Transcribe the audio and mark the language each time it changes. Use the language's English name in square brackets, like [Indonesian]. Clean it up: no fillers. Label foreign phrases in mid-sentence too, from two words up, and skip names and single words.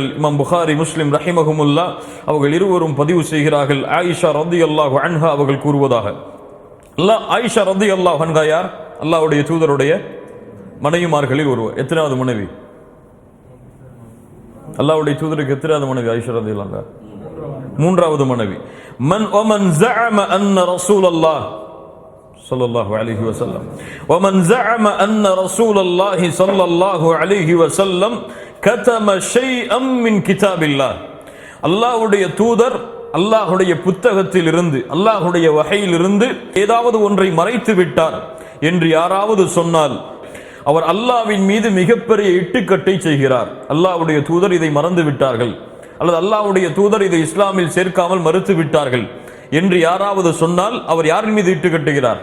[Tamil] இமாம் புகாரி, முஸ்லிம் ரஹிமஹுமுல்லாஹ் அவர்கள் இருவரும் பதிவு செய்கிறார்கள். ஆயிஷா [Arabic] رضي الله عنها [Tamil] அவர்கள் கூறுவதாக, ஆயிஷா [Arabic] رضي الله عنها [Tamil] யார்? அல்லாஹ்வுடைய தூதருடைய மனைவிமார்களில் ஒருவர். எத்தனாவது மனைவி? அல்லாஹ்வுடைய தூதருக்கு எத்தனாவது மனைவி? ஆயிஷா [Arabic] رضي الله عنها [Tamil] 3வது மனைவி. [Arabic] ومن زعم أن رسول الله صلى الله عليه وسلم ومن زعم أن رسول الله صلى الله عليه وسلم كتم شيئا من كتاب الله. [Tamil] அல்லாஹ்வுடைய தூதர் அல்லாஹ்வுடைய புத்தகத்தில் இருந்து, அல்லாஹ்வுடைய வஹையில் இருந்து ஏதாவது ஒன்றை மறைத்து விட்டார் என்று யாராவது சொன்னால் அவர் அல்லாஹ்வின் மீது மிகப்பெரிய இட்டுக்கட்டை செய்கிறார். அல்லாஹ்வுடைய தூதர் இதை மறந்து விட்டார்கள் அல்லது அல்லாஹ்வுடைய தூதர் இதை இஸ்லாமில் சேர்க்காமல் மறுத்து விட்டார்கள் என்று யாராவது சொன்னால் அவர் யாரின் மீது இட்டுக்கட்டுகிறார்?